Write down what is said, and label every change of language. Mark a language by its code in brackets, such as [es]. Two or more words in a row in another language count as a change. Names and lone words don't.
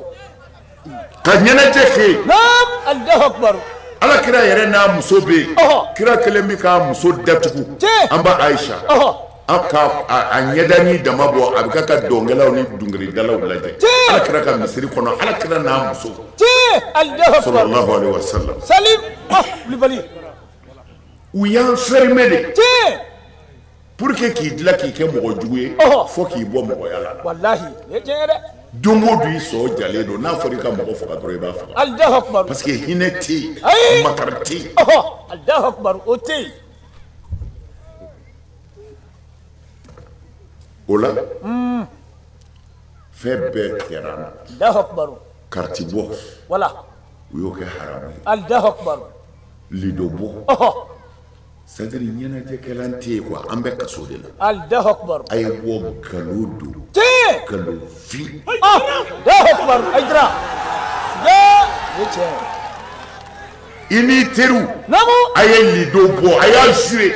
[bm] ka ɲɛnajɛ kɛ [ar] نعم الله أكبر. [bm] ala kira yɛrɛ n'a muso bɛ yen Ɔhɔ. kira kelen bɛ k'a muso datugu Tiɲɛ. an ba ayisa Ɔhɔ. a ɲɛdani dama bɔ a bɛ ka dɔnkɛlaw ni dɔnkilidalaw lajɛ Tiɲɛ. ala kira ka misiri kɔnɔ ala kira n'a muso Tiɲɛ. [ar] الله أكبر. صلى الله عليه وسلم [bm] Salim. Wulibali. u y'an fermer de Tiɲɛ. [fr] pour que [bm] k'i dilan k'i kɛ mɔgɔ jugu ye Ɔhɔ. fo k'i bɔ mɔgɔya la Wallahi. Ye tiɲɛ ye dɛ. don o don i sɔn jalen don n'a fɔra i ka mɔgɔ faga dɔrɔn i b'a faga [ar] الله أكبر. [fr] parce que [bm] hinɛ tɛ yen Ayi. makari tɛ yen [ar] الله أكبر. [bm] O tɛ yen. o la fɛn bɛɛ kɛra an na [ar] الله أكبر. [bm] kariti bɔ Wala. u y'o kɛ haramu ye [ar] الله أكبر. [bm] lido bɔ [fr] c'est à dire [bm] ɲɛnajɛkɛlan tɛ yen quoi an bɛ kaso de la [ar] الله أكبر. [bm] a ye bɔ nkalon don Tiɲɛ. nkalon fi [ar] الله أكبر. [bm] Aïdra. Ye tiɲɛ. i n'i teriw Namu. a ye lido bɔ a y'a joué